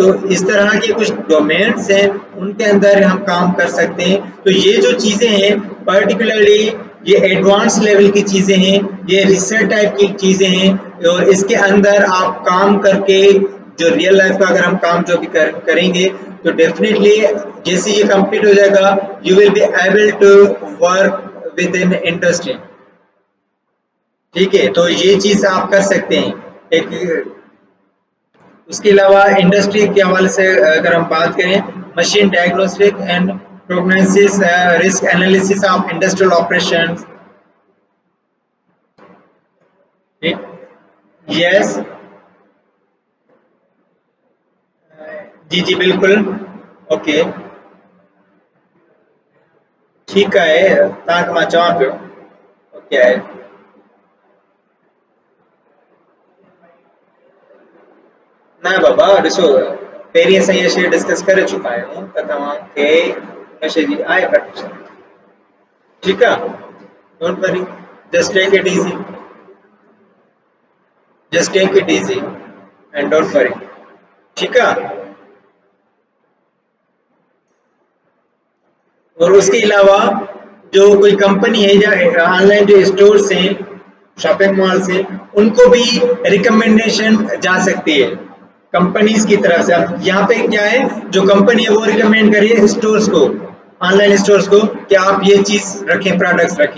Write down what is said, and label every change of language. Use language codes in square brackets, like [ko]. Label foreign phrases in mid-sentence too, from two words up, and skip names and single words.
[hi] तो इस तरह के कुछ डोमेन्स हैं, उनके अंदर हम काम कर सकते हैं। तो ये जो चीज़ें हैं पर्टिकुलरली ये [en] advance level [hi] की चीज़ें हैं, ये [en] research type [hi] की चीज़ें हैं, और इसके अंदर आप काम करके जो [en] real life [hi] का अगर हम काम जो भी करेंगे तो डेफिनेटली जैसे ये कंप्लीट हो जाएगा [en] you will be able to work with in industry, [hi] ठीक है। तो ये चीज़ आप कर सकते हैं एक। उसके अलावा इंडस्ट्री के हवाले से अगर हम बात करें, [en] machine diagnostic and prognosis, risk analysis of industrial operations, [hi] यस जी जी बिल्कुल, ओके, ठीक है। [sd] तव्हां मां चवां पियो ओके आहे। ना बाबा ॾिसो, पहिरीं असां इहा शइ डिस्कस करे चुका आहियूं त तव्हांखे हिन शइ जी आहे प्रैक्टिस, ठीकु आहे। [en] don't worry, just take it easy, just take it easy and don't worry, [sd] ठीकु आहे। [hi] और उसके अलावा जो कोई कंपनी है या ऑनलाइन जो स्टोर्स हैं, [en] shopping malls [hi] हैं, उनको भी रिकमेंडेशन जा सकती है कंपनीज की तरफ से। अब यहाँ पे क्या है, जो कंपनी है वो रिकमेंड करिए स्टोर्स को, [en] online stores [hi] को कि आप ये चीज रखें, प्रोडक्ट्स रखें।